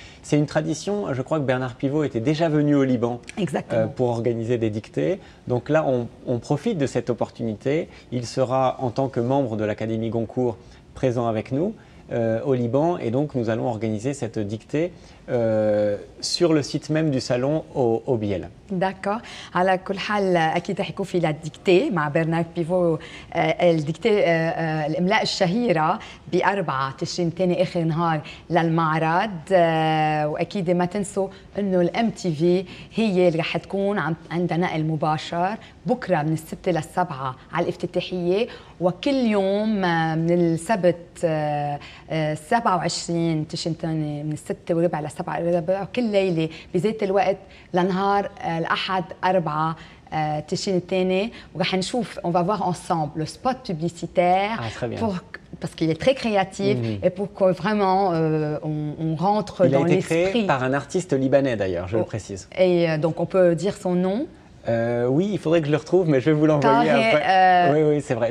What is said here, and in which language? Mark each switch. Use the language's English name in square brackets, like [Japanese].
[French] C'est une tradition, je crois que Bernard Pivot était déjà venu au Liban pour organiser des dictées. Donc là, on profite de cette opportunité. Il sera, en tant que membre de l'Académie Goncourt, présent avec nous au Liban, et donc nous allons organiser cette dictée sur le site même du salon au Biel. D'accord. [Arabic] على كل حال أكيد رح يكون في الديكتي مع برنارد بيفو. الديكتي الإملاء الشهيرة ب4 تشرين ثاني آخر نهار للمعرض. وأكيد ما تنسوا إنه الMTV هي اللي رح تكون عندنا نقل مباشر بكرة من 6 ل7 على الافتتاحية، وكل يوم من السبت 27 تشرين ثاني من 6:15 ل7 كل ليلة بذات الوقت لنهار الأحد 4 تشرين الثاني. وراح نشوف [French] on va voir ensemble le spot publicitaire parce qu'il est très créatif et pour que vraiment on rentre dans l'esprit. Il a été créé par un artiste libanais d'ailleurs, je le précise. Et donc on peut dire son nom. Oui, il faudrait que je le retrouve, mais je vais vous l'envoyer après. Oui, c'est vrai.